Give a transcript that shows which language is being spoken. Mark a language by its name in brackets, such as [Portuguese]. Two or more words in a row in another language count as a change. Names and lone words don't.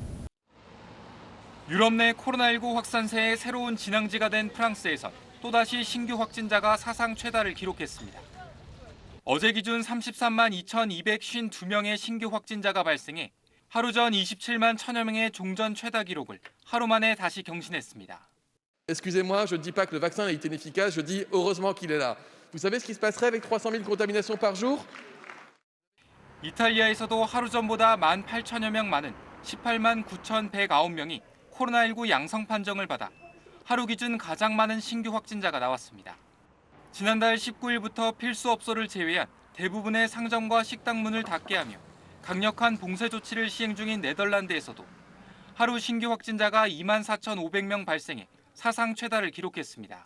[Korean] 유럽 내 코로나19 확산세의 새로운 진앙지가 된 프랑스에선 또다시 신규 확진자가 사상 최다를 기록했습니다. 어제 기준 33만 2,252명의 신규 확진자가 발생해 하루 전 27만 1,000여 명의 종전 최다 기록을 하루 만에 다시 경신했습니다. [French] Excusez-moi, je ne dis pas que le vaccin est inefficace, je dis heureusement qu'il est là. Vous savez ce qui se passerait avec 300 000 contaminations par jour? [Korean] 이탈리아에서도 하루 전보다 18,000여 명 많은 18만 9,109명이 코로나19 양성 판정을 받아 하루 기준 가장 많은 신규 확진자가 나왔습니다. 지난달 19일부터 필수업소를 제외한 대부분의 상점과 식당 문을 닫게 하며 강력한 봉쇄 조치를 시행 중인 네덜란드에서도 하루 신규 확진자가 24,500명 발생해 사상 최다를 기록했습니다.